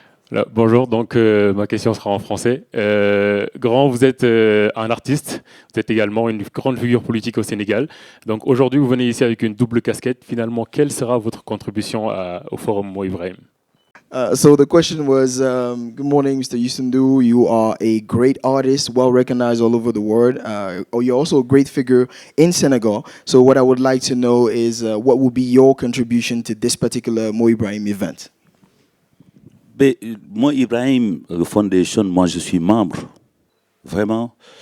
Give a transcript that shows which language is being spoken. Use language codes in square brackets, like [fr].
[fr] Là, bonjour, donc ma question sera en français. Grand, vous êtes un artiste, vous êtes également une grande figure politique au Sénégal. Donc aujourd'hui, vous venez ici avec une double casquette. Finalement, quelle sera votre contribution au Forum Mo Ibrahim? [en] So the question was, good morning, Mr. Youssou N'Dour. You are a great artist, well recognized all over the world. You're also a great figure in Senegal. So what I would like to know is what will be your contribution to this particular Mo Ibrahim event? [fr] Moi, Ibrahim Foundation, moi je suis membre, vraiment.